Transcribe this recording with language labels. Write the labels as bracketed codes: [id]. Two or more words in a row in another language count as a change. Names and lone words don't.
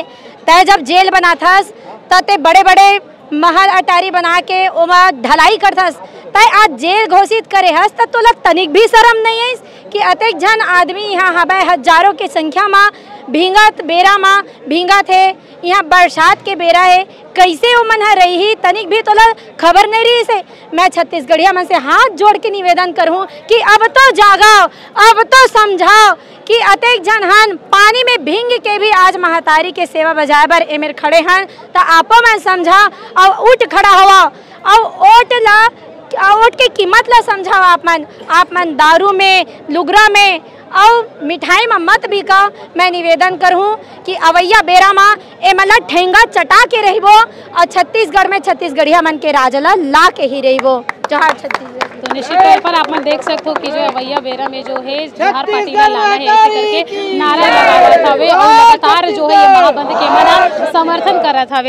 [hne] तय जब जेल बना थस ते बड़े बड़े महल अटारी बना के ओमा ढलाई करथस, तय आज जेल घोषित करे हस त तोला तनिक भी शर्म नहीं है कि अतेक जन आदमी यहाँ हवे, हजारों के संख्या में भींगत बेरा माँ भींगत है, यहाँ बरसात के बेरा है, कैसे वो मन रही तनिक भी तोला खबर नहीं रही से। मैं छत्तीसगढ़िया मन से हाथ जोड़ के निवेदन करूँ कि अब तो जागाओ, अब तो समझाओ कि अतेक जन हन पानी में भींग के भी आज महतारी के सेवा बजाए बर एमेर खड़े हन, तो आपो मैं समझा और उठ खड़ा हुआ और ओट के कीमत ला समझाओ। आप मन दारू में लुगरा में और मिठाई में मत बिका। मैं निवेदन करूँ कि अवैया बेरा माँ एमला ठेंगा चटा के रहिबो और छत्तीसगढ़ में छत्तीसगढ़िया मन के राजला ला के ही रहिबो। जोहार छत्तीसगढ़। तो निश्चित तौर पर आप मन देख सकते हो कि जो अवैया बेरा में जो है जोहार पार्टी ने लाना है ऐसे करके नारा लगा हवे और लगातार जो है ये महाबंद के मना समर्थन करत हवे।